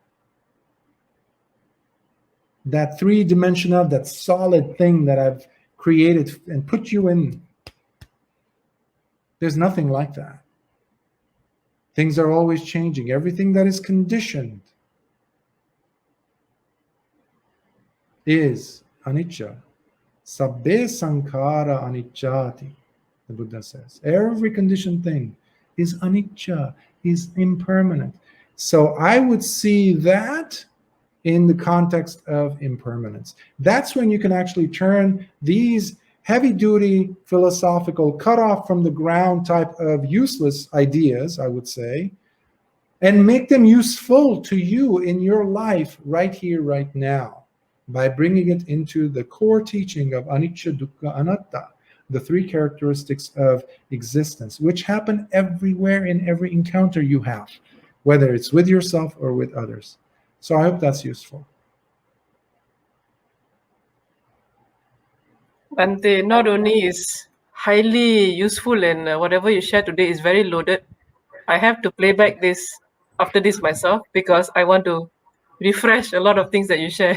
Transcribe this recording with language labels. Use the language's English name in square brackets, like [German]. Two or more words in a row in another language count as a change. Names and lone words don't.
[English] That three-dimensional, that solid thing that I've created and put you in, there's nothing like that. Things are always changing. Everything that is conditioned is anicca. [Pali] Sabbe sankhara anicchati, [English] the Buddha says. Every conditioned thing is anicca, is impermanent. So I would see that in the context of impermanence. That's when you can actually turn these heavy-duty philosophical, cut off from the ground type of useless ideas, I would say, and make them useful to you in your life right here, right now, by bringing it into the core teaching of [Pali] anicca, dukkha, anatta, [English] the three characteristics of existence, which happen everywhere in every encounter you have, whether it's with yourself or with others. So I hope that's useful. Bhante, not only is highly useful and whatever you shared today is very loaded, I have to play back this after this myself because I want to refresh a lot of things that you share.